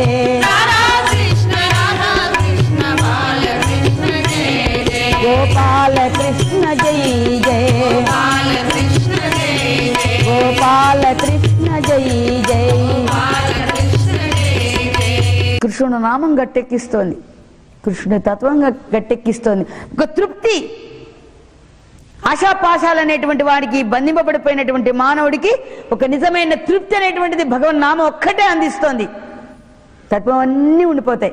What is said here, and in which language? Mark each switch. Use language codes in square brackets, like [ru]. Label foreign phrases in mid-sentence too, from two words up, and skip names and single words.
[hi] राधा कृष्ण बाल कृष्ण जय जय गोपाल कृष्ण जय जय बाल कृष्ण जय जय गोपाल कृष्ण जय जय बाल कृष्ण जय जय [te] కృష్ణుడు నామం గట్టెక్కిస్తోంది, కృష్ణుడి తత్వం గట్టెక్కిస్తోంది. ఒక తృప్తి, ఆశాపాశాలు అనేటువంటి వాడికి, బంధింపబడిపోయినటువంటి మానవుడికి ఒక నిజమైన తృప్తి అనేటువంటిది భగవన్నామం ఒక్కటే అందిస్తోంది. తత్వం అన్నీ ఉండిపోతాయి.